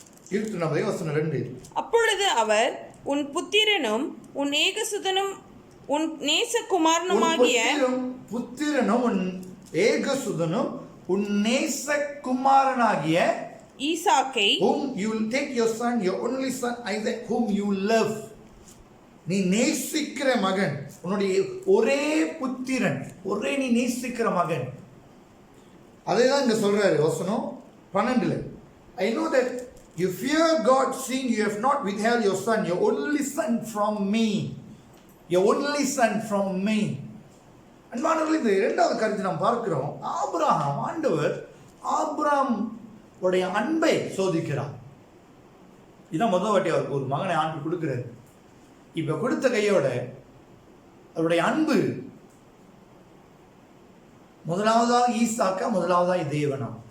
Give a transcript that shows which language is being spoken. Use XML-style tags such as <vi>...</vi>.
<ta>22ஆம் அதிகாரம் வசனம் 2. அப்பொழுது அவர், உன் புத்திரனும் உன் ஏகசுதனும் உன் நேசகுமாரனுமாகிய புத்திரனும் உன் ஏகசுதனும் உன் நேசகுமாரனாகிய ஈசாக்கை,</ta> <en>whom you will take your son, your only son Isaac, whom you love.</en> <ta>நீ நேசிக்கிற மகன், உன்னுடைய ஒரே புத்திரன், ஒரே நீ நேசிக்கிற மகன். அதேதான் இங்க சொல்றாரு வசனம் 12.</ta> <en>I know that you fear God, seeing you have not withheld your son, your only son from me. Your only son from me.</en> <ta>அன்பானவர்களே, இந்த இரண்டாவது கருத்தை நாம் பார்க்கிறோம். ஆபிரகாம், ஆண்டவர் ஆபிரகாம் உடைய அன்பை சோதிக்கிறார். இதான் முதல் வாட்டி அவருக்கு ஒரு மகனை ஆண்டு கொடுக்கிறார். இப்ப கொடுத்த கையோட அவருடைய அன்பு முதலாவதாக ஈசாக்கா, முதலாவதாக தேவனா.</ta>